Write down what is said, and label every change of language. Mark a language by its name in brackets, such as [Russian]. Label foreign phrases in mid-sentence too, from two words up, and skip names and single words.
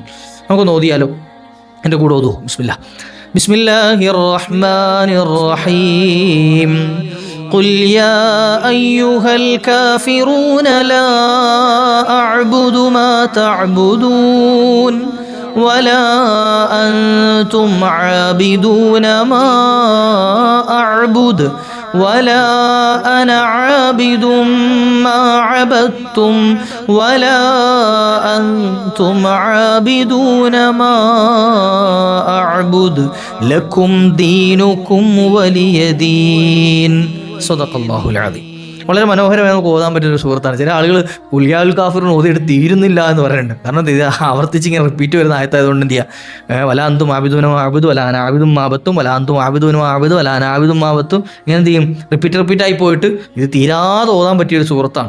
[Malayalam] നമുക്കൊന്ന് ഓതിയാലോ? എൻ്റെ കൂടെ ഓതൂ. [Arabic] بسم الله الرحمن الرحيم. قل يا أيها الكافرون لا أعبد ما تعبدون ولا أنتم عابدون ما أعبد ولا أنا عابد ما عبدتم ولا أنتم عابدون ما أعبد لكم دينكم ولي دين. صدق الله العظيم. [Malayalam] വളരെ മനോഹരമായി നമുക്ക് ഓതാൻ പറ്റിയൊരു സുഹൃത്താണ്. ചില ആളുകൾ ഉൽ കാഫിറൂൻ ഓതിയിട്ട് തീരുന്നില്ല എന്ന് പറയുന്നുണ്ട്. കാരണം ഇത് ആവർത്തിച്ച് ഇങ്ങനെ റിപ്പീറ്റ് വരുന്ന ആയത്തായതുകൊണ്ട് എന്ത് ചെയ്യുക, വല അന്തും ആബിദൂനും ആബിദു വലാന ആബിദും ആബത്തും വല അന്തും ആബിദൂനും ആബിദു വലാന ആബിദും ആബത്തും, ഇങ്ങനെ എന്ത് ചെയ്യും, റിപ്പീറ്റായി പോയിട്ട് ഇത് തീരാതെ ഓതാൻ പറ്റിയൊരു സുഹൃത്താണ്.